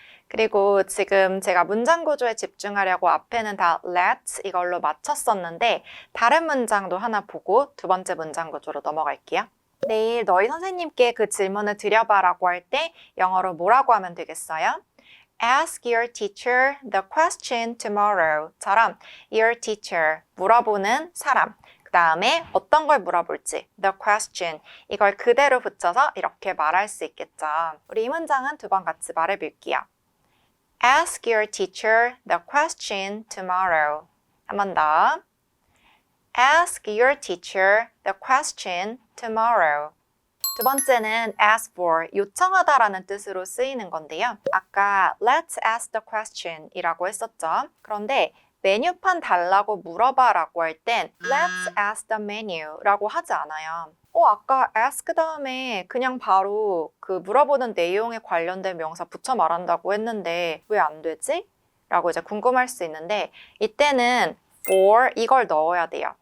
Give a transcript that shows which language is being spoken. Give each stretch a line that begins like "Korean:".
Korean: 그리고 지금 제가 문장 구조에 집중하려고 앞에는 다 let's 이걸로 맞췄었는데 다른 문장도 하나 보고 두 번째 문장 구조로 넘어갈게요. 내일 너희 선생님께 그 질문을 드려봐라고 할 때 영어로 뭐라고 하면 되겠어요?
English: Ask your teacher the question tomorrow처럼 your teacher,
Korean: 물어보는 사람. 그 다음에 어떤 걸 물어볼지, the question, 이걸 그대로 붙여서 이렇게 말할 수 있겠죠. 우리 이 문장은 두 번 같이 말해볼게요.
English: Ask your teacher the question tomorrow.
Korean: 한 번 더.
English: Ask your teacher the question tomorrow.
Korean: 두 번째는 ask for, 요청하다라는 뜻으로 쓰이는 건데요. 아까
English: let's ask the question
Korean: 이라고 했었죠. 그런데 메뉴판 달라고 물어봐라고 할 땐
English: let's ask the menu
Korean: 라고 하지 않아요. 아까 ask 다음에 그냥 바로 그 물어보는 내용에 관련된 명사 붙여 말한다고 했는데 왜 안 되지? 라고 이제 궁금할 수 있는데 이때는 for 이걸 넣어야 돼요.